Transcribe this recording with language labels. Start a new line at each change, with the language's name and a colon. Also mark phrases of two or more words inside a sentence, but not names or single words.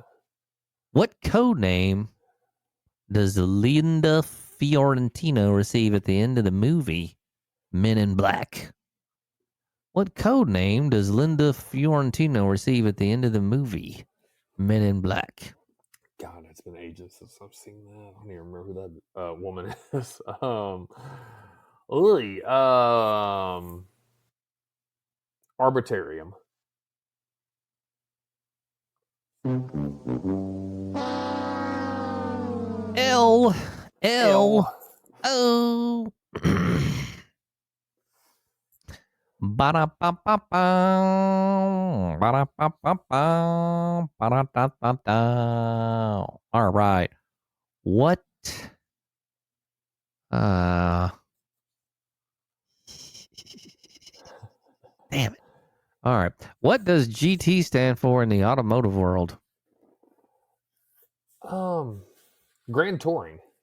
English: What code name does Linda Fiorentino receive at the end of the movie Men in Black? What code name does Linda Fiorentino receive at the end of the movie Men in Black? God, it's been ages since I've seen that. I don't even remember who that woman is. Arbitrarium. L L. O. Ba-da-ba-ba-ba. Ba-da-ba-ba-ba. Ba-da-da-da-da. All right. What? Damn it. All right. What does GT stand for in the automotive world? Grand Touring.